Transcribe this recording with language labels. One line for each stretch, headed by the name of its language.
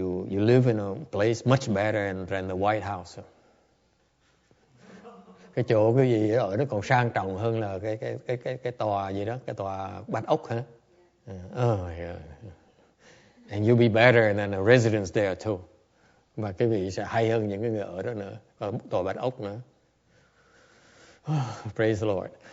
English: You live in a place much better than the White House.
Vietnamese: Cái chỗ cái gì ở nó còn sang trọng hơn là cái tòa gì đó, cái tòa Bạch Ốc hả?
English: Yeah. And you'll be better than the residents there too.
Vietnamese: Và cái vị sẽ hay hơn những cái người ở đó nữa, ở tòa Bạch Ốc nữa.
English: Praise the Lord.